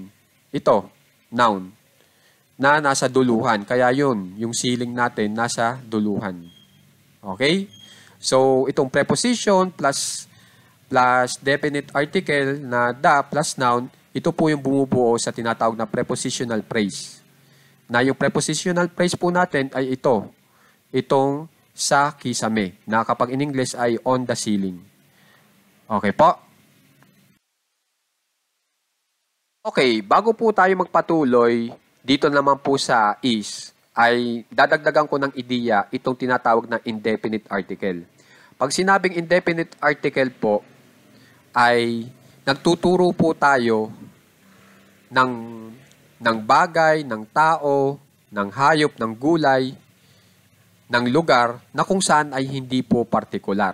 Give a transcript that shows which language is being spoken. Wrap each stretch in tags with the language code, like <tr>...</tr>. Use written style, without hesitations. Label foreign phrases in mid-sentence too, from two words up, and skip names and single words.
<tl>Ito, noun, na nasa duluhan. Kaya yun, yung siling natin nasa duluhan. Okay? So, itong</tl> <en>preposition plus definite article</en> <tl>na</tl> <en>da plus noun,</en> <tl>ito po yung bumubuo sa tinatawag na</tl> <en>prepositional phrase.</en> <tl>Na yung</tl> <en>prepositional phrase</en> <tl>po natin ay ito. Itong sa kisame, na kapag in English ay</tl> <en>on the ceiling.</en> <tl>Okay po? Okay, bago po tayo magpatuloy, dito naman po sa is, ay dadagdagan ko ng ideya itong tinatawag na</tl> <en>indefinite article.</en> <tl>Pag sinabing</tl> <en>indefinite article</en> <tl>po, ay nagtuturo po tayo ng bagay, ng tao, ng hayop, ng gulay, ng lugar na kung saan ay hindi po partikular.</tl>